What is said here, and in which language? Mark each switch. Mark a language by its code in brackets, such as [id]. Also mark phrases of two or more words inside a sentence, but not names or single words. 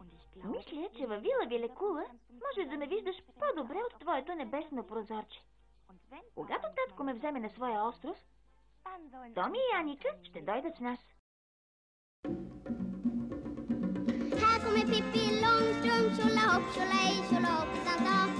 [bg] Мисля, че във вила Вилекула можеш да ме виждаш по-добре от твоето небесно прозорче. Когато татко ме вземе на своя остров, Томи и Аника ще дойдат с нас. [sv] Här kommer Pippi Långstrump, tjolahopp, tjolahej, tjolahoppsan sa.